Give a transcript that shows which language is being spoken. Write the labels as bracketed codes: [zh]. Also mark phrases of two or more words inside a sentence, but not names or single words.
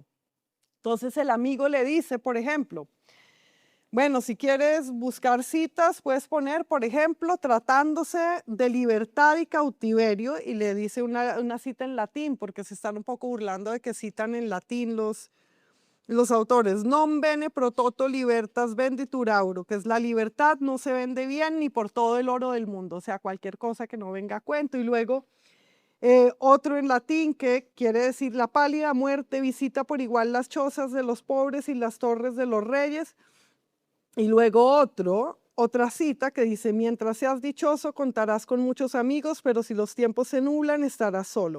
[es] Entonces el amigo le dice, por ejemplo, bueno, si quieres buscar citas, puedes poner, por ejemplo, tratándose de libertad y cautiverio, y le dice una cita en latín, porque se están un poco burlando de que citan en latín los autores. [la] Non bene pro toto libertas venditur auro, [es] que es la libertad no se vende bien ni por todo el oro del mundo, o sea, cualquier cosa que no venga a cuento. Y luego otro en latín que quiere decir la pálida muerte visita por igual las chozas de los pobres y las torres de los reyes. Y luego otra cita que dice, mientras seas dichoso contarás con muchos amigos, pero si los tiempos se nublan estarás solo.